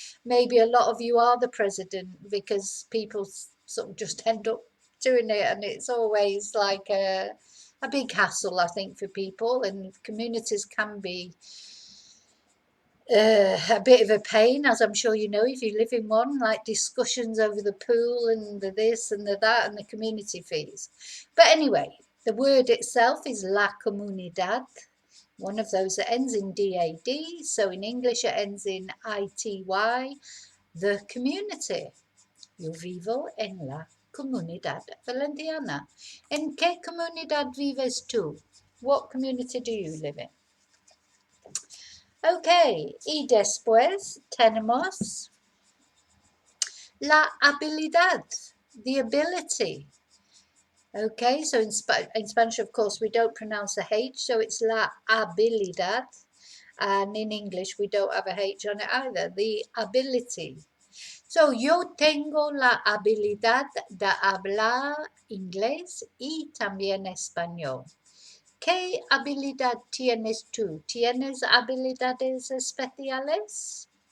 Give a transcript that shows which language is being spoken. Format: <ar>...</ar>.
<en>Maybe a lot of you are the president because people sort of just end up doing it, and it's always like a big hassle, I think, for people, and communities can be a bit of a pain, as I'm sure you know if you live in one, like discussions over the pool and the this and the that and the community fees. But anyway, the word itself is la comunidad, one of those that ends in DAD, so in English it ends in ITY, the community.</en> <es>Yo vivo en la comunidad valenciana. ¿En qué comunidad vives tú?</es> <en>What community do you live in?</en> <es>Ok, y después tenemos la habilidad,</es> <en>the ability. Okay, so in Spanish, of course, we don't pronounce the H, so it's la habilidad. And in English, we don't have a H on it either, the ability.</en> <es>So, yo tengo la habilidad de hablar inglés y también español. ¿Qué habilidad tienes tú? ¿Tienes habilidades especiales?</es>